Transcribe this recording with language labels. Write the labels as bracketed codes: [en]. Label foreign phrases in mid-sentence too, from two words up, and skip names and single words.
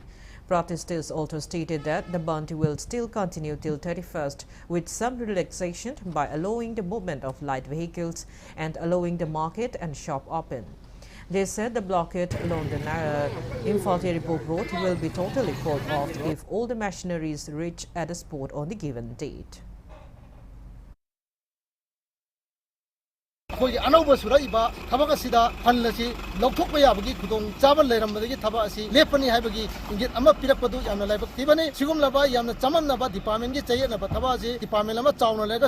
[en] Protesters also stated that the bund will still continue till 31st with some relaxation by allowing the movement of light vehicles and allowing the market and shop open. They said the blockade along the Imphal-Yaripok Road will be totally called off if all the machineries reach at the spot on the given date. [mni] ꯑꯩꯈꯣꯏꯒꯤ ꯑꯅꯧꯕ ꯁꯨꯔꯛꯏꯕ ꯊꯕꯛ ꯑꯁꯤꯗ ꯐꯟ ꯑꯁꯤ ꯂꯧꯊꯣꯛꯄ ꯌꯥꯕꯒꯤ ꯈꯨꯗꯣꯡꯆꯥꯕ ꯂꯩꯔꯝꯕꯗꯒꯤ ꯊꯕꯛ ꯑꯁꯤ ꯂꯦꯞꯄꯅꯤ ꯍꯥꯏꯕꯒꯤ ꯏꯪꯒꯤꯠ ꯑꯃ ꯄꯤꯔꯛꯄꯗꯨ ꯌꯥꯝꯅ ꯂꯥꯏꯕꯛ ꯊꯤꯕꯅꯤ ꯁꯤꯒꯨꯝꯂꯕ ꯌꯥꯝꯅ ꯆꯃꯝꯅꯕ ꯗꯤꯄꯥꯔꯠꯃꯦꯟꯒꯤ ꯆꯌꯦꯠꯅꯕ ꯊꯕꯛ ꯑꯁꯤ ꯗꯤꯄꯥꯔꯠꯃꯦꯟ ꯑꯃ ꯆꯥꯎꯅ ꯂꯩꯔꯒ